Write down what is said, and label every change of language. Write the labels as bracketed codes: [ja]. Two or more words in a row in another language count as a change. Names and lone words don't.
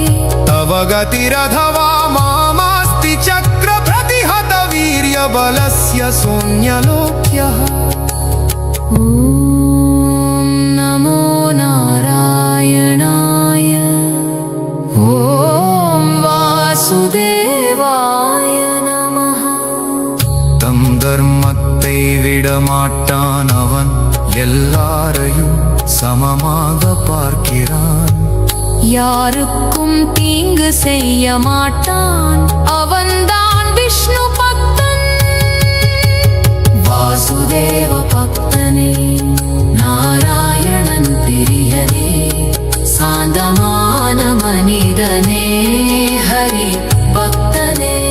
[sa] तव गतिरथवा मामास्ति चक्रप्रतिहत वीर्यबलस्य शून्यलोक्यः ॐ नमो नारायणाय ॐ वासुदेवाय नमः [ta] தம் தர்மத்தை விடமாட்டான் அவன் எல்லாரையும் சமமாக பார்க்கிறான் யாருக்கும் தீங்கு செய்ய மாட்டான் அவன்தான் விஷ்ணு பக்தன் வாசுதேவ பக்தனே நாராயணன் பிரியனே சாந்தமான மனிதனே ஹரி பக்தனே